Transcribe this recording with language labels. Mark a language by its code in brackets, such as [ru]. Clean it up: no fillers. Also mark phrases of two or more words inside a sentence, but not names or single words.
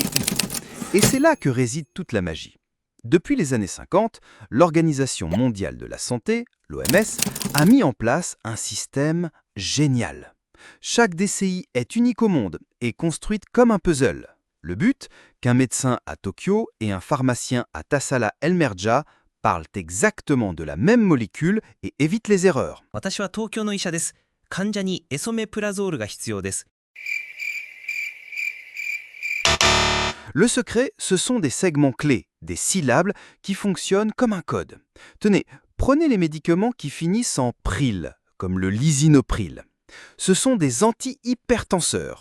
[fr] Et c'est là que réside toute la magie. Depuis les années 50, l'Organisation mondiale de la santé, l'OMS, a mis en place un système génial. Chaque DCI est unique au monde et construite comme un puzzle. Le but, qu'un médecin à Tokyo et un pharmacien à Tassala El Merja parlent exactement de la même molécule et évitent les erreurs. [ja] 私は東京の医者です。患者にエソメプラゾールが必要です。 [fr] Le secret, ce sont des segments clés, des syllabes qui fonctionnent comme un code. Tenez, prenez les médicaments qui finissent en pril, comme le lisinopril. Ce sont des antihypertenseurs.